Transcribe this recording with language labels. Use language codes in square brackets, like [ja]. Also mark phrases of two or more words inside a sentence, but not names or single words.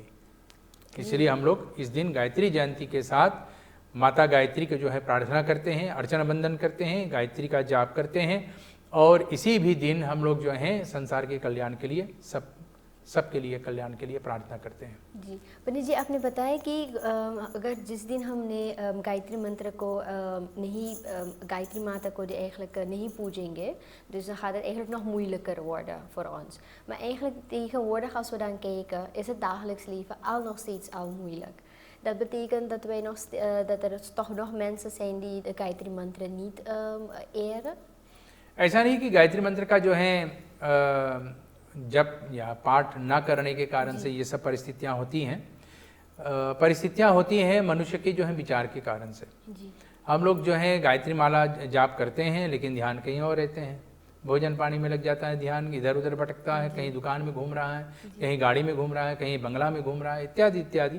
[hi] इसलिए हम लोग इस दिन गायत्री जयंती के साथ माता गायत्री को जो है प्रार्थना करते हैं, अर्चना बंदन करते हैं, गायत्री का जाप करते हैं, और इसी भी दिन हम लोग जो हैं संसार के कल्याण के लिए सब सबके लिए कल्याण के लिए प्रार्थना करते हैं। जी पंडित जी, आपने बताया कि अगर जिस दिन हमने गायत्री मंत्र को गायत्री माता को [nl] eigenlijk niet [hi] पूजेंगे, [nl] dus dan gaat het eigenlijk nog moeilijker worden voor ons. Maar eigenlijk tegenwoordig als we dan kijken, is het dagelijks leven al nog steeds al moeilijk. Dat betekent dat dat er toch nog mensen zijn die de गायत्री मंत्र niet eren. [hi] ऐसा नहीं कि गायत्री मंत्र का जो है जप या पाठ न करने के कारण से ये सब परिस्थितियाँ होती हैं। परिस्थितियाँ होती हैं मनुष्य के जो है विचार के कारण से। जी। हम लोग जो है गायत्री माला जाप करते हैं लेकिन ध्यान कहीं और रहते हैं, भोजन पानी में लग जाता है, ध्यान इधर उधर भटकता है, कहीं दुकान में घूम रहा है, कहीं गाड़ी में घूम रहा है, कहीं बंगला में घूम रहा है, इत्यादि इत्यादि।